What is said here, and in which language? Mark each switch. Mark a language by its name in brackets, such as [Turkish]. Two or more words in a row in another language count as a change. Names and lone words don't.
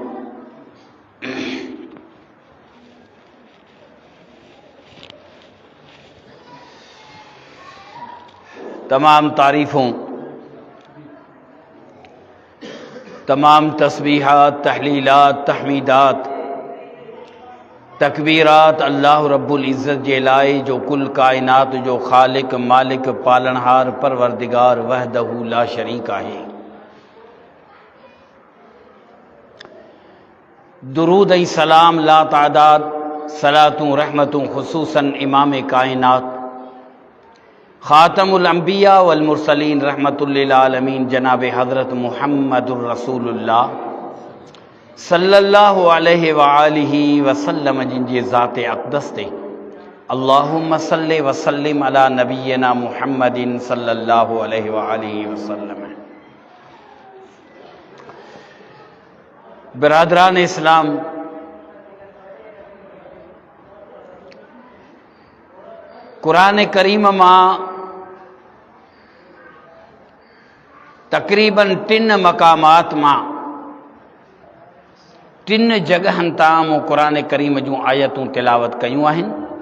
[Sindhi] तमाम तारीफ़ों, तमाम तस्बीहात, तहलीलात, तहमीदात, तकबीरात अल्लाह [Arabic] رب العزة [Sindhi] जे लाए जो कुल कायनात जो खालिक मालिक पालनहार परवरदिगार [Arabic] وحده لا شريك [Sindhi] आहे। दुरूद ऐं सलाम ला तादाद सलातूं रहमतूं खुसूसन इमाम कायनात [Arabic] خاتم الأنبياء والمرسلين رحمة للعالمين [Sindhi] जनाब हज़रत [Arabic] محمد رسول الله صلى الله عليه وآله وسلم [Sindhi] जिनजे ज़ाते अक़दस ते [Arabic] اللهم صل وسلم على نبينا محمد صلى الله عليه وآله وسلم. [Sindhi] बिरादरान इस्लाम, कुरान करीम मां तक़रीबन 3 मक़ामात मां 3 जगहनि तां मूं कुरान करीम जूं आयतूं तिलावत कयूं आहिनि।